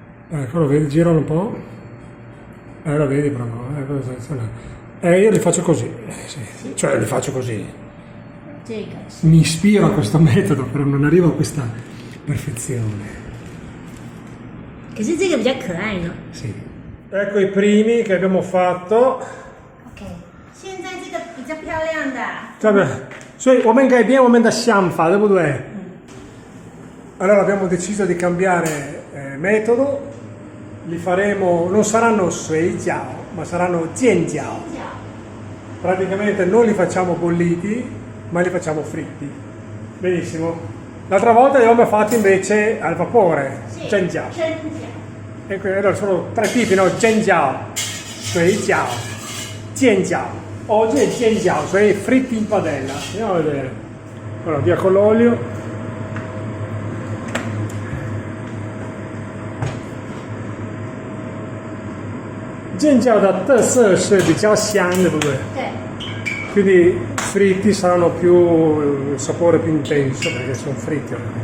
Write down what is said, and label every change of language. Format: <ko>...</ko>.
<it>Ecco, lo vedi, giralo un po'. Lo vedi proprio, io li faccio così. Sì. Cioè, li faccio così.</it> <zh>这个是</zh> <it>Mi ispiro a questo metodo, però non arrivo a questa perfezione.</it> <zh>可是这个比较可爱呢。</zh> <it>Sì. Ecco i primi che abbiamo fatto.</it> <zh>OK， 现在这个比较漂亮的。</zh> <it>Vabbè,</it> <zh>所以我们改变我们的想法，对不对？</zh> <it>Allora abbiamo deciso di cambiare metodo, li faremo, non saranno sui jiao, ma saranno jian jiao. Praticamente non li facciamo bolliti, ma li facciamo fritti. Benissimo. L'altra volta li abbiamo fatti invece al vapore, jian jiao. E allora sono 3 tipi, no? Jian jiao, sui jiao, jian jiao. Oggi è jian jiao, cioè fritti in padella. Andiamo a vedere. Allora, via con l'olio.</it> <zh>Jian jiao 的特色是比较香，对不对？对。</zh> <it>Quindi fritti saranno più il sapore più intenso perché sono fritti.</it>